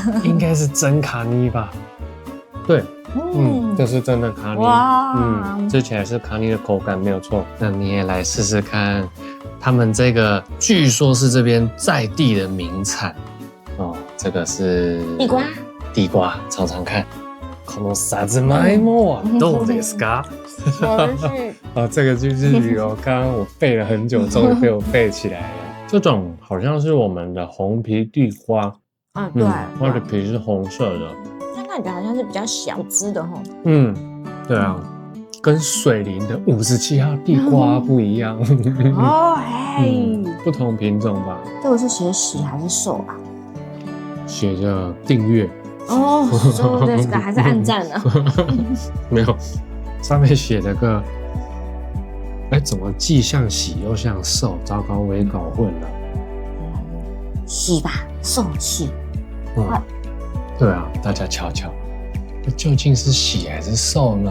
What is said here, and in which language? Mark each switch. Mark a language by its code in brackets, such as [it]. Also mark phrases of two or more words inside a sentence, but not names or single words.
[zh] 应该是真卡尼吧？对，这是真的卡尼。哇，吃起来是卡尼的口感没有错。那你也来试试看，他们这个据说是这边在地的名产哦。这个是地瓜，尝尝看。 [ja] このさつまいもはどうですか？ [zh] 哦，这个句日语哦，刚刚我背了很久，终于被我背起来了。这种好像是我们的红皮地瓜，对，它的皮是红色的。它感觉好像是比较小只的吼。对啊，跟水灵的57号地瓜不一样。哦，不同品种吧。这个是写喜还是寿啊？写着订阅。哦， [ja] そうですか， [zh] 还是按赞呢？没有，上面写了个，怎么既像喜又像寿？糟糕，我也搞混了。喜吧，寿喜。对啊，大家瞧瞧，究竟是喜还是寿呢？